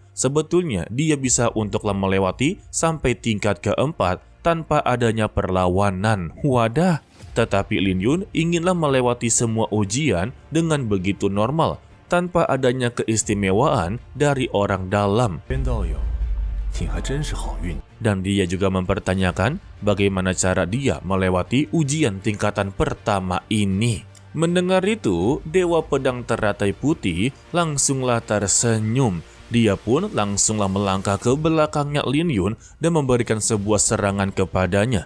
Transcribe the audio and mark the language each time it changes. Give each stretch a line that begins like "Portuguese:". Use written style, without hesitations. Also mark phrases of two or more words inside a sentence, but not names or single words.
Indonesian: Sebetulnya dia bisa untuklah melewati sampai tingkat keempat tanpa adanya perlawanan. Wadah, tetapi Lin Yun inginlah melewati semua ujian dengan begitu normal tanpa adanya keistimewaan dari orang dalam.
Chinese: 边道友，你还真是好运。
Indonesian: Dan dia juga mempertanyakan bagaimana cara dia melewati ujian tingkatan pertama ini. Mendengar itu, Dewa Pedang Teratai Putih langsunglah tersenyum. Dia pun langsunglah melangkah ke belakangnya Lin Yun dan memberikan sebuah serangan kepadanya.